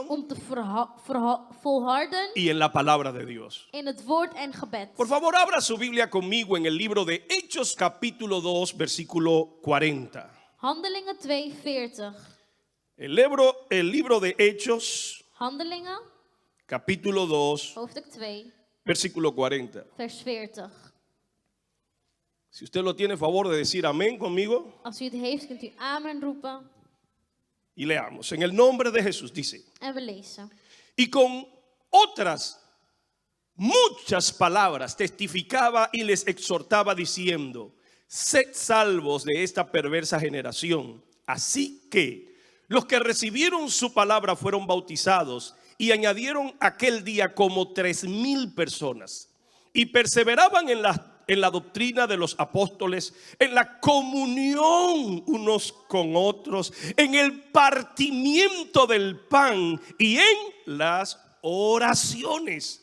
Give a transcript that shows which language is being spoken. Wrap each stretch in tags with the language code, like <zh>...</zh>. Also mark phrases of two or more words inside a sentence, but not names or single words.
<nl>Om te volharden</nl> <es>y en la palabra de Dios.</es> <nl>in het woord en gebed.</nl> <es>Por favor, abra su Biblia conmigo en el libro de Hechos capítulo 2, versículo 40.</es> <nl>Handelingen 2:40.</nl> <es>El libro de Hechos</es> <nl>Handelingen,</nl> <es>capítulo 2,</es> <nl>hoofdstuk 2,</nl> <es>versículo 40.</es> <nl>vers 40.</nl> <es>Si usted lo tiene, favor de decir amén conmigo</es> <nl>Als u het heeft, kunt u amen roepen.</nl> <es>y leamos. En el nombre de Jesús dice,</es> <nl>En we lezen.</nl> <es>y con otras muchas palabras testificaba y les exhortaba diciendo, sed salvos de esta perversa generación. Así que los que recibieron su palabra fueron bautizados y añadieron aquel día como 3,000 personas y perseveraban en la doctrina de los apóstoles, en la comunión unos con otros, en el partimiento del pan y en las oraciones.</es>